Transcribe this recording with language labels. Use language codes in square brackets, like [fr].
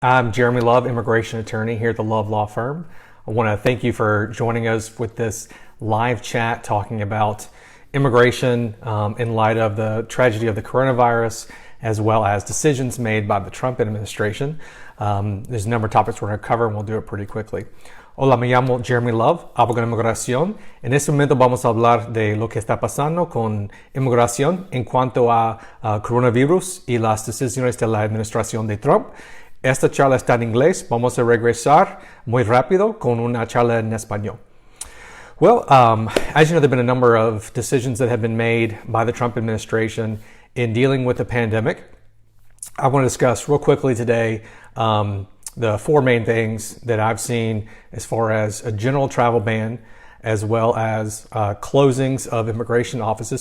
[en] I'm Jeremy Love, immigration attorney here at the Love Law Firm. I want to thank you for joining us with this live chat talking about immigration in light of the tragedy of the coronavirus, as well as decisions made by the Trump administration. There's a number of topics we're going to cover, and we'll do it pretty quickly. [es] Hola, me llamo Jeremy Love, abogado de inmigración. En este momento vamos a hablar de lo que está pasando con inmigración en cuanto a coronavirus y las decisiones de la administración de Trump. Esta charla está en inglés. Vamos a regresar muy rápido con una charla en español. [en] Well, as you know, there have been a number of decisions that have been made by the Trump administration in dealing with the pandemic. I want to discuss real quickly today the four main things that I've seen as far as a general travel ban, as well as closings of immigration offices.